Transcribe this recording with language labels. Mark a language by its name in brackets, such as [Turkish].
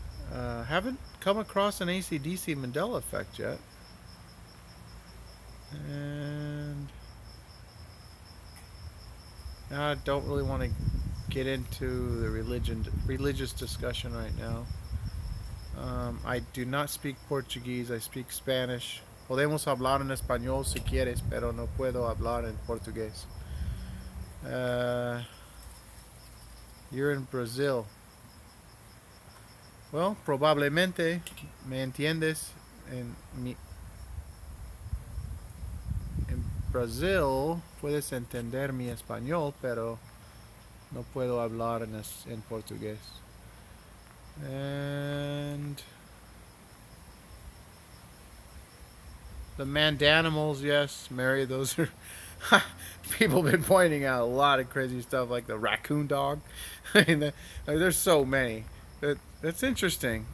[English] Haven't come across an AC/DC Mandela effect yet. And I don't really want to get into the religious discussion right now. I do not speak Portuguese. I speak Spanish. [Spanish] Podemos hablar en español si quieres, pero no puedo hablar en portugués. [English] You're in Brazil. [Spanish] Well, probablemente me entiendes. En Brasil puedes entender mi español, pero no puedo hablar en portugués. [English] And the Mandanimals, yes, Mary, those are people have been pointing out a lot of crazy stuff like the raccoon dog. I mean, there's so many. That's interesting.